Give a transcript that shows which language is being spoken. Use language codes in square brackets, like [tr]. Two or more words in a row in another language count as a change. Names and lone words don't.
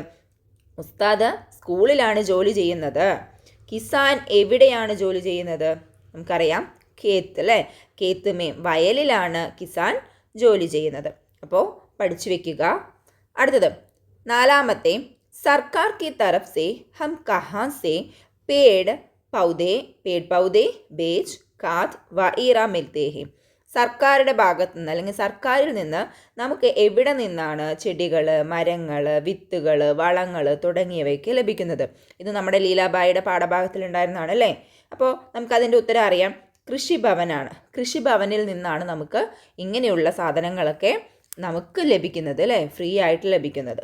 [ml] ഉസ്താദ് സ്കൂളിലാണ് ജോലി ചെയ്യുന്നത്, കിസാൻ എവിടെയാണ് ജോലി ചെയ്യുന്നത്? നമുക്കറിയാം ഖേത്ത് അല്ലേ, [hi] खेत में [ml] വയലിലാണ് കിസാൻ ജോലി ചെയ്യുന്നത്. അപ്പോൾ പഠിച്ചു വെക്കുക. അടുത്തത് നാലാമത്തെ, [hi] സർക്കാർ की तरफ से हम कहाँ से पेड़ पौधे बीज खाद वगैरह मिलते हैं. [ml] സർക്കാരുടെ ഭാഗത്തു നിന്ന് അല്ലെങ്കിൽ സർക്കാരിൽ നിന്ന് നമുക്ക് എവിടെ നിന്നാണ് ചെടികൾ, മരങ്ങൾ, വിത്തുകൾ, വളങ്ങൾ തുടങ്ങിയവയ്ക്ക് ലഭിക്കുന്നത്? ഇത് നമ്മുടെ ലീലാബായിയുടെ പാഠഭാഗത്തിലുണ്ടായിരുന്നതാണ് അല്ലേ. അപ്പോൾ നമുക്കതിൻ്റെ ഉത്തരം അറിയാം, കൃഷിഭവനാണ്. കൃഷിഭവനിൽ നിന്നാണ് നമുക്ക് ഇങ്ങനെയുള്ള സാധനങ്ങളൊക്കെ നമുക്ക് ലഭിക്കുന്നത് അല്ലേ, ഫ്രീ ആയിട്ട് ലഭിക്കുന്നത്.